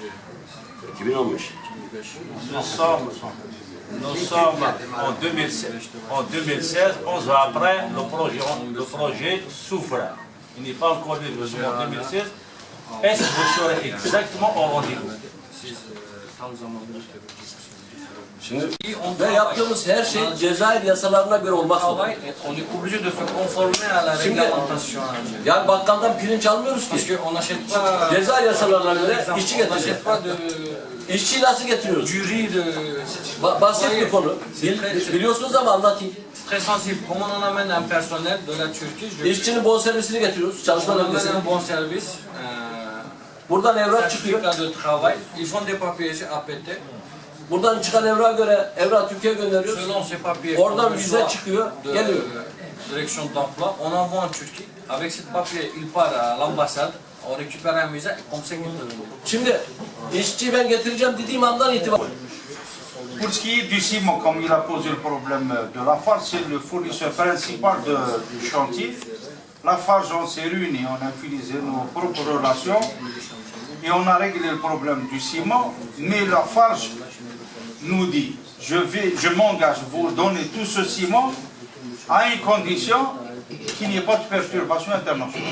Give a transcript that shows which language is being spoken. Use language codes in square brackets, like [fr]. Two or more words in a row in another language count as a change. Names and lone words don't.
[fr] Nous sommes en 2016, 11 ans après, le projet souffre. Il n'est pas encore livré en 2016. Est-ce que vous serez exactement au rendez-vous? [tr] Ve yaptığımız her şey Cezayir yasalarına göre olmak zorunda. [fr] On est obligé de se conformer à la réglementation. [tr] Yani bakkaldan pirinç almıyoruz [fr] Parce [tr] ki. [fr] qu'on n'achète pas. [tr] Cezayir yasalarına göre işçi [fr] On [tr] getireceğiz. [fr] n'achète pas de. [tr] İşçiyi nasıl getiriyoruz? [fr] Du riz de. [tr] Basit bir konu. Biliyorsunuz ama anlatayım. [fr] Très sensible. Comment on amène un personnel de la Turquie? [tr] İşçinin bonservisini getiriyoruz. Çalışma [fr] On amène [tr] bölgesine. [fr] un bon service. [tr] Buradan evrak çıkıyor. [fr] Certificat de travail. Ils font des papiers APT. [tr] Buradan çıkan evrağa göre evrak Türkiye'ye gönderiyoruz. [fr] Selon ces papiers. [tr] Oradan vize çıkıyor, geliyor. [fr] Direction d'emploi. On envoie en Turquie. Avec ce papier, il part à l'ambassade. On récupère un visa et comme ça qu'il peut. [tr] Şimdi işçiyi ben getireceğim dediğim andan itibaren. [fr] Pour ce qui est du ciment, comme il a posé le problème de Lafarge, c'est le fournisseur principal du chantier. Lafarge, on s'est réunis, on a utilisé nos propres relations et on a réglé le problème du ciment, mais Lafarge nous dit, je m'engage à vous donner tout ce ciment à une condition qu'il n'y ait pas de perturbation internationale.